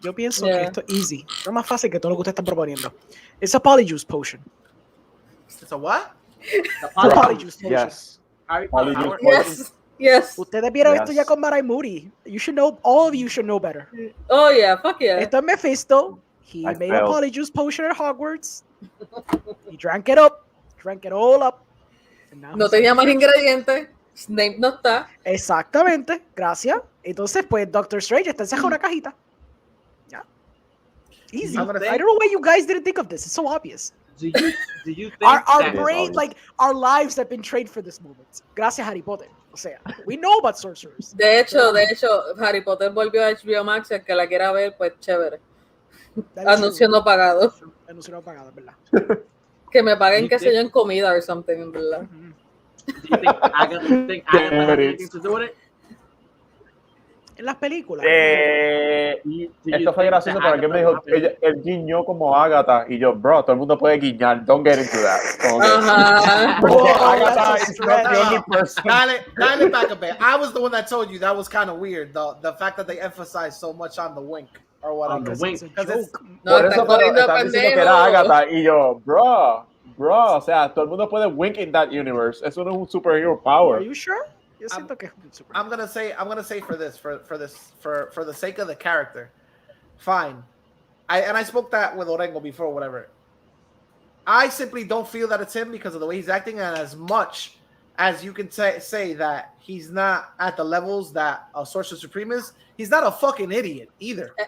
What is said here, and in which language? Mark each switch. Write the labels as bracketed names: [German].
[Spanish] Yo pienso que esto es easy. No es más fácil que todo lo que ustedes están proponiendo. [English] It's a polyjuice potion. It's a what? It's a polyjuice potion. Yes. Polyjuice potion. Yes. [Spanish] Ustedes vieron esto ya con Marai Moody. [English] You should know, all of you should know better. Oh yeah, fuck yeah. [Spanish] Esto es Mephisto. [English] He I made failed. a polyjuice potion at Hogwarts. He drank it up. Drank it all up. And now [Spanish] No tenía más ingredientes. Snape no está. Exactamente, gracias. Entonces, pues, Doctor Strange está encerrado en una cajita. Ya. Easy. [English] I don't know why you guys didn't think of this. It's so obvious. Do you think Our that brain, like, our lives have been trained for this moment. [Spanish] Gracias, Harry Potter. O sea, [English] we know about sorcerers. [Spanish] De hecho, Harry Potter volvió a HBO Max. El que la quiera ver, pues chévere. Anuncio no pagado. Anuncio no pagado, ¿verdad? Que me paguen, qué sé yo, en comida [English] or something, [Spanish] en verdad. [English] Do you think Agatha has anything to do with it? [Spanish] En las películas. Esto fue gracioso porque alguien me dijo que él guiñó como Agatha y yo, bro, todo el mundo puede guiñar. [English] Don't get into that. [Spanish] Como que [English] Agatha is not the only person. Dial it back a bit. I was the one that told you that was kind of weird. The fact that they emphasized so much on the wink or whatever. The wink. No, [Spanish] Por eso están diciendo que era Agatha y yo, bro, o sea, todo el mundo puede [English] wink in that universe. [Spanish] Eso no es un superhero power. [English] Are you sure? [Spanish] Yo siento que es un superhero. [English] I'm gonna say for the sake of the character, fine. I spoke that with Orengo before, whatever. I simply don't feel that it's him because of the way he's acting, and as much as you can say that he's not at the levels that a Sorcerer Supreme is, he's not a fucking idiot either.